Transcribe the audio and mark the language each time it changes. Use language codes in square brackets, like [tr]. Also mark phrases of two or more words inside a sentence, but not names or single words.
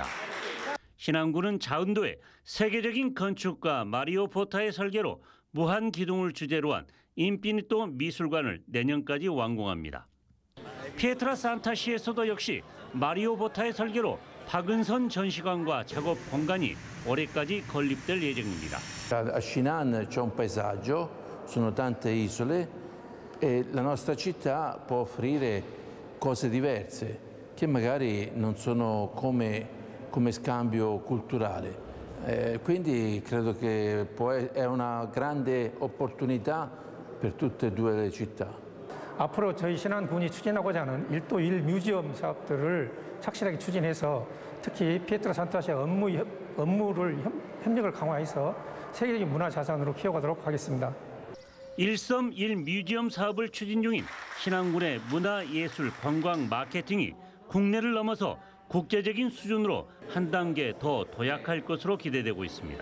[ko] 신안군은 자운도에 세계적인 건축가 마리오 보타의 설계로 무한 기둥을 주제로 한 인피니토 미술관을 내년까지 완공합니다. 피에트라산타시에서도 역시 마리오 보타의 설계로 박은선 전시관과 작업 공간이 올해까지 건립될 예정입니다. [it] A Shinan c'è un paesaggio, sono tante isole e la nostra città può offrire cose diverse che magari non sono come scambio culturale. Quindi credo che è una grande opportunità per tutte e due le città. [ko] 앞으로 저희 신안군이 추진하고자 하는 1도 1 뮤지엄 사업들을 착실하게 추진해서 특히 피에트라산타시의 업무를 협력을 강화해서 세계적인 문화자산으로 키워가도록 하겠습니다. 1섬1 뮤지엄 사업을 추진 중인 신안군의 문화, 예술, 관광, 마케팅이 국내를 넘어서 국제적인 수준으로 한 단계 더 도약할 것으로 기대되고 있습니다.